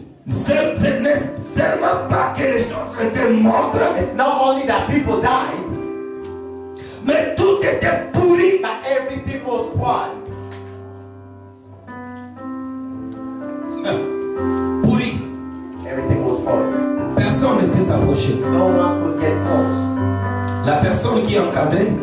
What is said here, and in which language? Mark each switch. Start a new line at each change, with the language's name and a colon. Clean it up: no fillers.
French: Seulement pas que les choses étaient mortes.
English: It's not only that people died.
French: Mais tout était pourri.
English: But everything was spoiled.
French: Pourri.
English: Everything was spoiled.
French: Personne ne peut s'approcher.
English: No one could get close.
French: La personne qui encadrait.